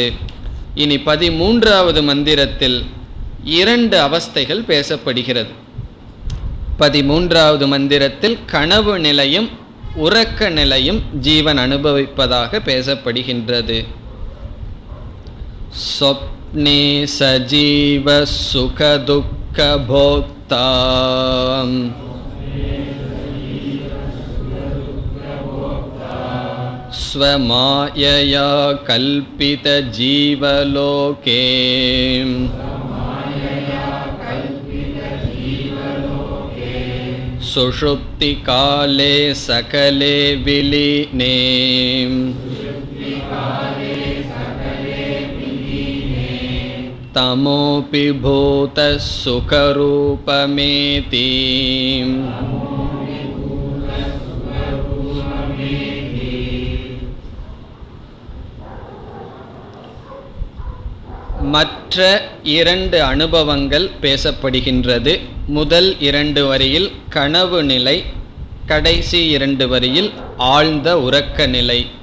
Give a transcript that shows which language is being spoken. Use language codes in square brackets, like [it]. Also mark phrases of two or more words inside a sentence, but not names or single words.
[ta] இனி 13வது மந்திரத்தில் 2 அவஸ்தைகள் பேசப்படுகிறது. 13வது மந்திரத்தில் கனவு நிலையும் உறக்க நிலையும் ஜீவன் அனுபவிப்பதாக பேசப்படுகின்றது. [sa] சொப்பனேஷு स्वप्ने सजीव सुख दुःख भोक्ता स्वमायया कल्पित जीवलोके सुषुप्ति काले सकले विलीने तमोपि भूतः सुखरूपमेति [ta] மற்ற இரண்டு அனுபவங்கள் பேசப்படுகின்றது. முதல் இரண்டு வரியில் கனவு நிலை, கடைசி இரண்டு வரியில் ஆழ்ந்த உறக்க நிலை.